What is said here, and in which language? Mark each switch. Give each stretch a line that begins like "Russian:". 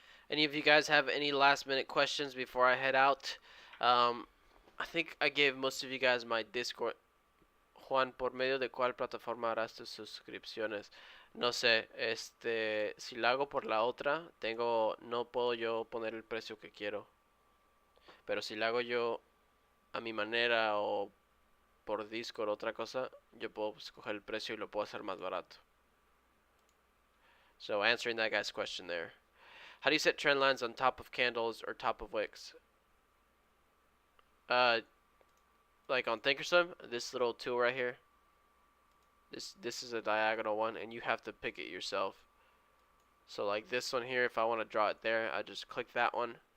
English: Any of you guys have any last minute questions before I head out? I think I gave most of you guys my Discord.
Spanish: Juan, ¿por medio de cuál plataforma harás tus suscripciones? No sé, si la hago por la otra, no puedo yo poner el precio que quiero. Pero si la hago yo a mi manera o por Discord o otra cosa, yo puedo escoger el precio y lo puedo hacer más barato.
English: So answering that guy's question there. How do you set trend lines on top of candles or top of wicks? Like on Thinkorswim, this little tool right here. This is a diagonal one, and you have to pick it yourself. So like this one here, if I want to draw it there, I just click that one.